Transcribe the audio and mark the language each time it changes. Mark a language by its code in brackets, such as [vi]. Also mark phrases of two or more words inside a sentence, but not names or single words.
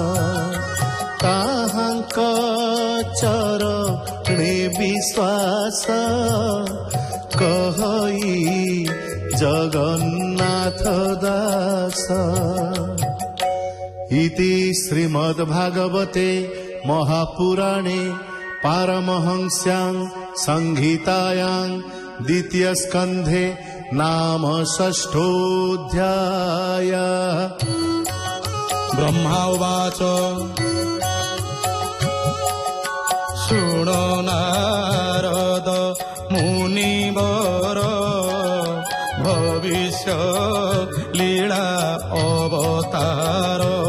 [or] ତାହାଙ୍କ ଚରଣେ ବିଶ୍ୱାସ କହଇ ଜଗନ୍ନାଥ ଦାସ। [sa] ଇତି ଶ୍ରୀମଦ୍ଭାଗବତେ ମହାପୁରାଣେ ପାରମହଂସ୍ୟାଂ ସଂହିତାୟାଂ ଦ୍ୱିତୀୟ ସ୍କନ୍ଧେ नाम षष्ठोऽध्याय। ब्रह्मा उवाच शृणु नारद मुनिवर भविष्य लीला अवतार।